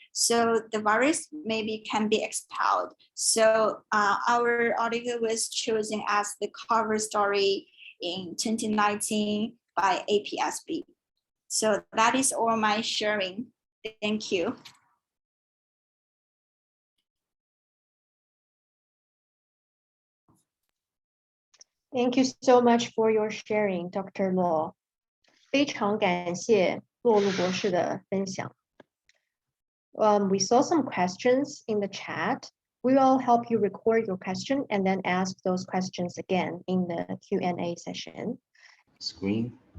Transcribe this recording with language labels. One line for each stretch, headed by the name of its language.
English: So the virus maybe can be expelled. So our article was chosen as the cover story in 2019 by APSB. So that is all my sharing. Thank you. Thank you so much for your sharing, Dr. Luo.
Chinese: 非常感谢骆路博士的分享。
English: We saw some questions in the chat. We will help you record your question and then ask those questions again in the Q&A session. Screen.